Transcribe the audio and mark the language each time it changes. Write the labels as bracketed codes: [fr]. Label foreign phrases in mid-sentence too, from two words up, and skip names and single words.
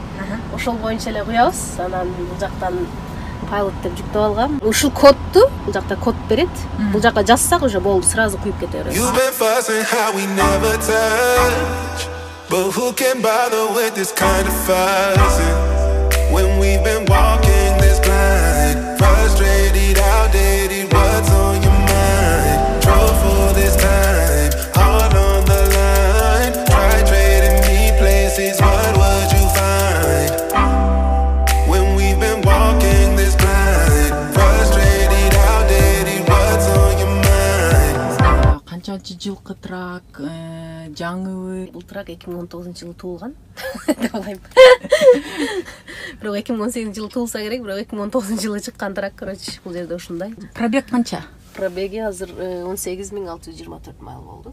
[ky] Ошол боюнча эле куябыз. Анан бул жактан Pilot деп жүктөп алгам. Ушул кодду бул жакта код берет. Бул жакка жазсак уже болду, сразу куюп кете берет. [en] You've been fussing how we never touch, but who can bother with this kind of fussing when we've been walking this blind, frustrated, outdated. What's on your mind? Drove for this time, all on the line. Try trading me places. What would you find when we've been walking this blind, frustrated, outdated? What's on your mind? [ky] Канчанчы жылкы трак, жаңыбы. Бул трак 2019-жылы туулган деп ойлойм. Бирок 2018-жылы туулса керек, бирок 2019-жылы чыккан трак, короче, бул жерде ушундай. Пробег канча? Пробеги азыр 18624 майл болду.